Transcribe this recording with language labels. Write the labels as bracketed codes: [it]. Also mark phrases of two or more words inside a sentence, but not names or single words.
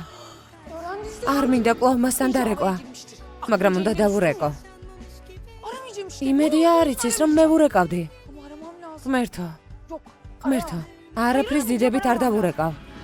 [tr] öğrencisi [ka] არ მინდა კვლავ მასთან დარეკვა, მაგრამ უნდა დავურეკო. [tr] aramayacağım işte. [ka] იმედია არ იცის, რომ მე ვურეკავდი. [tr] Ama aramam lazım. [ka] ღმერთო, [tr] Yok. [ka] ღმერთო, არაფრის დიდებით არ დავურეკავ.